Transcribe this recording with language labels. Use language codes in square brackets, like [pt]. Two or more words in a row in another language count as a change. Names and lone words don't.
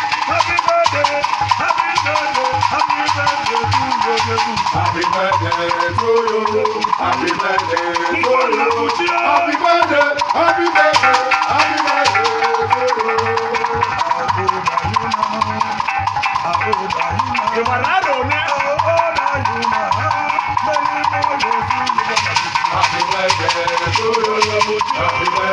[en] Happy birthday, happy birthday, happy birthday to you, Happy birthday to you. Happy birthday to you. [ig] Ngwa na-abụchi ya. [en] Happy birthday, happy birthday, happy birthday to you. [ig] Ị mara arọ one? [en] Happy birthday to you. Happy